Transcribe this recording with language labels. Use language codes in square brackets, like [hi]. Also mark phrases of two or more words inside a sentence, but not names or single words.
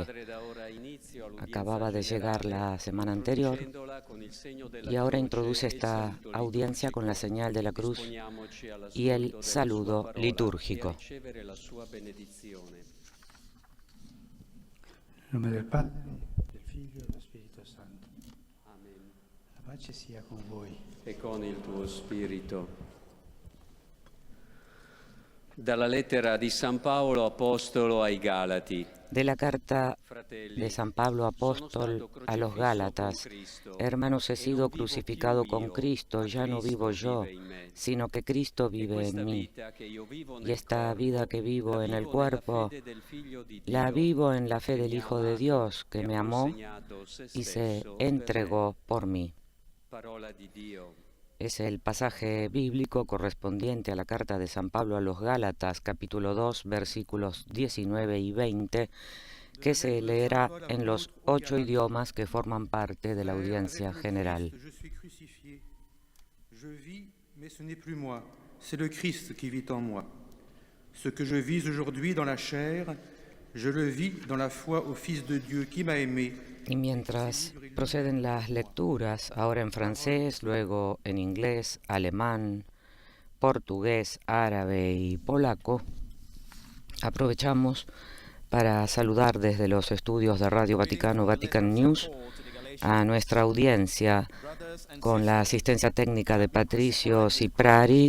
[es] Acababa de llegar la semana anterior y ahora introduce esta audiencia con la señal de la cruz y el saludo litúrgico. [it] Nel nome del Padre, del Figlio e dello Spirito Santo. Amen. La pace sia con voi. E con il tuo spirito. Dalla lettera di San Paolo Apostolo ai Galati. [es] De la carta de San Pablo Apóstol a los Gálatas: Hermanos, he sido crucificado con Cristo, ya no vivo yo, sino que Cristo vive en mí. Y esta vida que vivo en el cuerpo, la vivo en la fe del Hijo de Dios, que me amó y se entregó por mí. Es el pasaje bíblico correspondiente a la carta de San Pablo a los Gálatas, capítulo 2, versículos 19 y 20, que se leerá en los 8 idiomas que forman parte de la audiencia general. [fr] Je vis, mais ce n'est plus moi, c'est le Christ qui vit en moi. Ce que je vis aujourd'hui dans la chair, je le vis dans la foi au Fils de Dieu qui m'a aimé. [es] Y mientras proceden las lecturas, ahora en francés, luego en inglés, alemán, portugués, árabe y polaco, aprovechamos para saludar desde los estudios de Radio Vaticano, Vatican News, a nuestra audiencia con la asistencia técnica de Patricio Ciprari.